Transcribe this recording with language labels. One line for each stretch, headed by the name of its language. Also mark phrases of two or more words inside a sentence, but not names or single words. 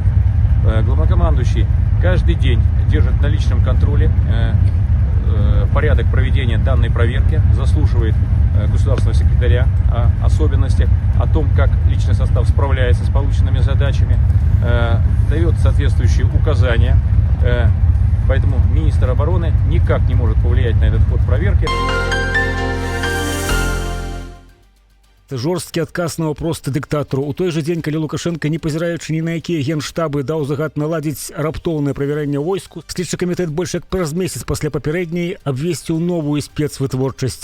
Russian: Главнокомандующий каждый день держит на личном контроле порядок проведения данной проверки, заслушивает государственного секретаря о особенностях, о том, как личный состав справляется с полученными задачами, дает соответствующие указания. Поэтому министр обороны никак не может повлиять на этот ход проверки.
Belarusian: Жорсткі адказ на вопрос дыктатару. У той жа дзень, калі Лукашенко, не пазіраючы ні на якія генштабы, даў загад наладзіць раптоўнае правярэнне войску, следчы камітэт больш як праз месяц пасля папярэдняй абвесціў новую спецвытворчасць.